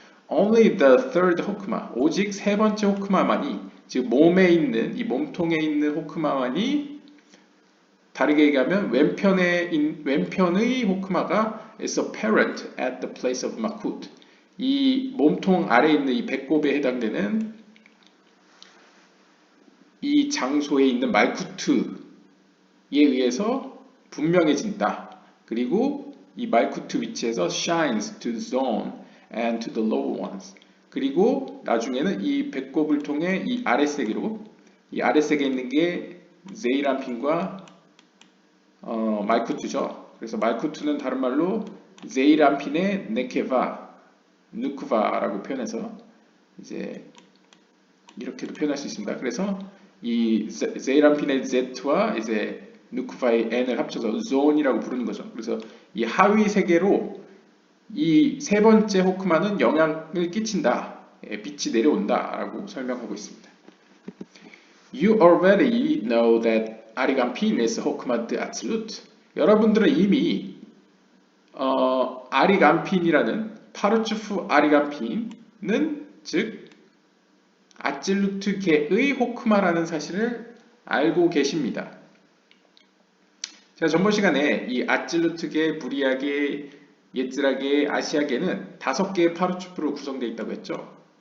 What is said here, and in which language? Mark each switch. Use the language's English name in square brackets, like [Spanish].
[English] Only the third [Korean] 호크마, 오직 세 번째 호크마만이, 즉 몸에 있는 이 몸통에 있는 호크마만이 다르게 얘기하면 왼편의 호크마가 [English] is apparent at the place of makut. [Korean] 이 몸통 아래에 있는 이 배꼽에 해당되는 이 장소에 있는 말쿠트에 의해서 분명해진다. 그리고 이 말쿠트 위치에서 [English] shines to the zone and to the lower ones. [Korean] 그리고 나중에는 이 배꼽을 통해 이 아랫세계로, 이 아랫세계에 있는 게 제이란핀과 말쿠트죠. 그래서 말쿠트는 다른 말로 제이란핀의 네케바, 누크바라고 표현해서 이제 이렇게도 표현할 수 있습니다. 그래서 이 제이란핀의 Z와 이제 누크바의 N을 합쳐서 zone이라고 부르는 거죠. 그래서 이 하위 세계로 이 세 번째 호크마는 영향을 끼친다. 빛이 내려온다라고 설명하고 있습니다. [English] You already know that 아리간핀 is 호크마 드 아틀루트. [Korean] 여러분들은 이미 아리간핀이라는 파르츠프 아리간핀은 즉 아찔루트계의 호크마라는 사실을 알고 계십니다. 제가 전번 시간에 이 아찔루트계, 부리아계, 예츠라계, 아시아계는 5개의 파르츠프로 구성되어 있다고 했죠.